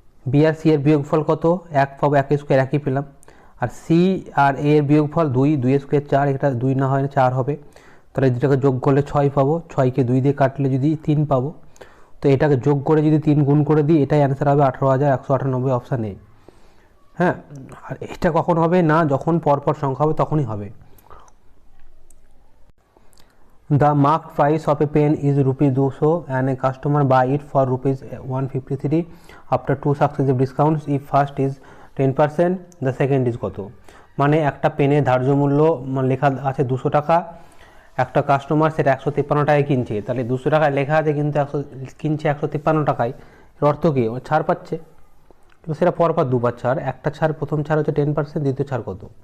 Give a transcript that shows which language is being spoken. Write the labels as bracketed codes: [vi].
[bn] B আর C এর বিয়োগফল কত, 1 পাবো, 1 স্কোয়ার 1ই পেলাম। আর সি আর এ এর বিয়োগফল 2, 2 স্কোয়ার 4, এটা 2 না হয় 4 হবে, তাহলে দুটাকে যোগ করলে 6 পাবো, 6কে 2 দিয়ে কাটলে যদি 3 পাবো, তো এটাকে যোগ করে যদি 3 গুণ করে দিই এটাই অ্যান্সার হবে 18,198, অপশান এ। হ্যাঁ, আর এটা কখন হবে না, যখন পরপর সংখ্যা হবে তখনই হবে। [en] The marked price of a pen is ₹200 and a customer buy it for ₹153 after 2 successive discounts. If first is 10%, the second is কত? [bn] মানে একটা পেনের ধার্য মূল্য লেখা আছে 200 টাকা, একটা কাস্টমার সেটা 153 টাকায় কিনছে, তাহলে 200 টাকায় লেখা আছে কিন্তু কিনছে 153 টাকায়, এর অর্থ কি, ও ছাড় পাচ্ছে, কিন্তু সেটা পরপর দুবার ছাড়, একটা ছাড়, প্রথম ছাড় হচ্ছে 10%, দ্বিতীয় ছাড় কত।